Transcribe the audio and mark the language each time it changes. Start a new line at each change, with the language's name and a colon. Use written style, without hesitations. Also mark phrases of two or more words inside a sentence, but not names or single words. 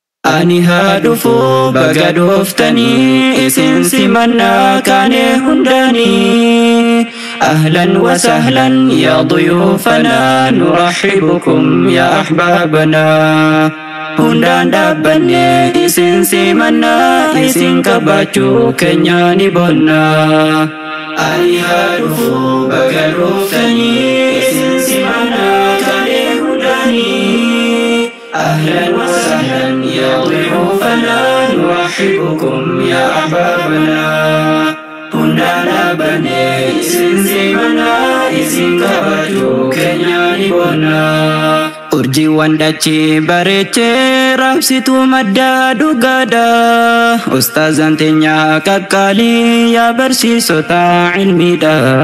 Oromo: Ani hadufu bagadoftani isin simanna kane hundani
Arabic: أهلا وسهلا يا ضيوفنا نرحبكم يا أحبابنا
Oromo: Hundaan dhaabbanne isin simanna isin kabachuu keenya ni bonna Ani haadhufu baga dhuftanii isin simanna kane hundani
Arabic: أهلا وسهلا يا ضيوفنا نرحبكم يا أحبابنا
Oromo: Hundaan dhaabbanne isin simanna isin kabachuu keenya ni bonna Urjiiwwan dachee bareechee raabsitu madda dhugaadha Ustaazaan teenya qaqqaalii yaa barsiisota ilmiidha